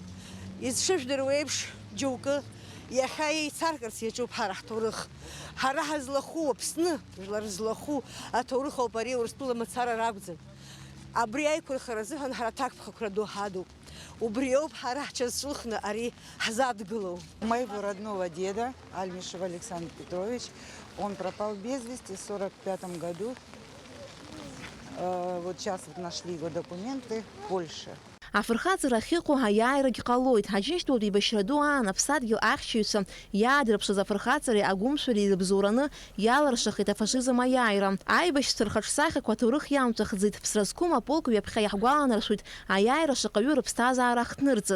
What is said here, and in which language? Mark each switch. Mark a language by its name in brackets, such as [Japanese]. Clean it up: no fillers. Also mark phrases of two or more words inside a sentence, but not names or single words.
[Abkhazian] Изшыжәдыруа еиԥш џьоукы иахьа еицаркырц иаҿуп ҳара ҳҭоурых. Ҳара ҳазлахәу, Аԥсны жәлар злахәу аҭоурых ауп ари Урыстәыла мацара ракәӡам. Абри аиқәырхара азыҳәан ҳара аҭакԥхықәра ду ҳадуп. Убри ауп ҳара ҳҽазҿлыхны ари ҳзадгылоу. [Russian] Моего родного деда, Альмишев Александр Петрович, он пропал без вести в 1945 году. Вот сейчас вот нашли его документы в Польше. [Abkhazian] Афырхаҵара ахьыҟоу аиааирагьы ҟалоит. Аџьынџьтәылатә еибашьра ду аан аԥсадгьыл ахьчаҩцәа иаадырԥшыз афырхаҵареи агәымшәареи ирыбзоураны иаларшахит афашизм аиааира. Аибашьцәа рхаҿсахьақәа аҭоурых иамҭахӡеит. Ԥсра зқәым аполк ҩаԥхьа иаҳгәаланаршәоит аиааира шаҟаҩы рыԥсҭазаара ахҭнырҵаз.